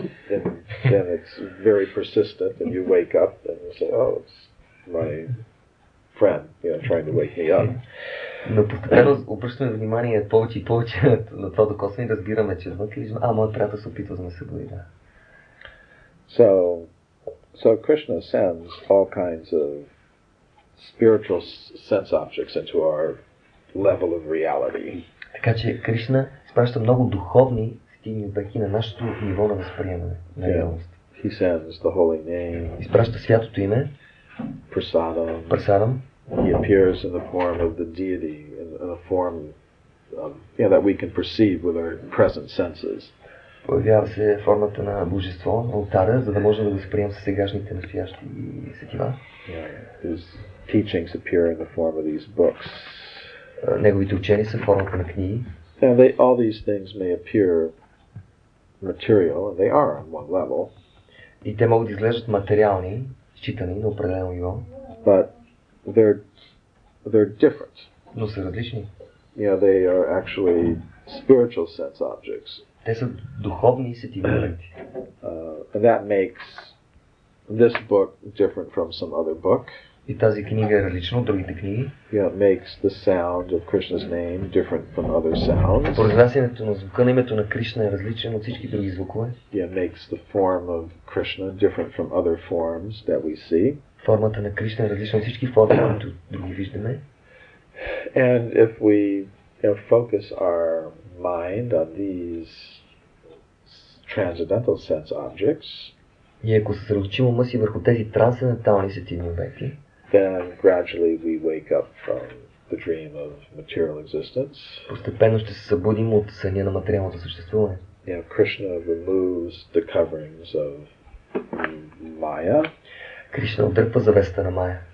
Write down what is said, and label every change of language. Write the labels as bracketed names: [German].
[English] But then it's very persistent and you wake up and you say, it's my friend, trying to wake me up. [Bulgarian] Но постепенно обръщаме внимание повече и повече на това докосване и разбираме, че вътре виждаме, моят приятел се опитва да ме събуди, да. [English] So Krishna sends all kinds of spiritual sense objects into our level of reality. [Bulgarian] Така че Кришна изпраща много духовни стигни обекти на нашето ниво на възприемане, на реалност. [English] He sends the holy name. [Bulgarian] Изпраща святото име. Прасадам. [English] He appears in the form of the deity, in a form that we can perceive with our present senses. [Bulgarian] Появява се формата на божество на алтара, за да можем да го възприемем с сегашните настоящи сетива. [English] His teachings appear in the form of these books. [Bulgarian] Неговите учения са формата на книги. [English] And all these things may appear material, and they are on one level. [Bulgarian] И те могат да изглеждат материални, считани на определено ниво. [English] But they're different. [Bulgarian] Но са различни. [English] They are actually spiritual sense objects. [Bulgarian] Те са духовни сетиви обекти. [English] And that makes this book different from some other book. [Bulgarian] И тази книга е различна от другите книги. [English] It makes the sound of Krishna's name different from other sounds. [Bulgarian] Произнасянето на звука на името на Кришна е различен от всички други звукове. [English] It makes the form of Krishna different from other forms that we see. [Bulgarian] Формата на Кришна е различна от всички форми, които други виждаме. [English] And if we focus our mind on these transcendental sense objects, [Bulgarian] и ако съсредоточим ума си върху тези трансцендентални сетивни обекти, [English] then gradually we wake up from the dream of material existence. [Bulgarian] Постепенно ще се събудим от съня на материалното съществуване. [English] Krishna removes the coverings of Maya. [Bulgarian] Кришна отдръпва завесата на Мая.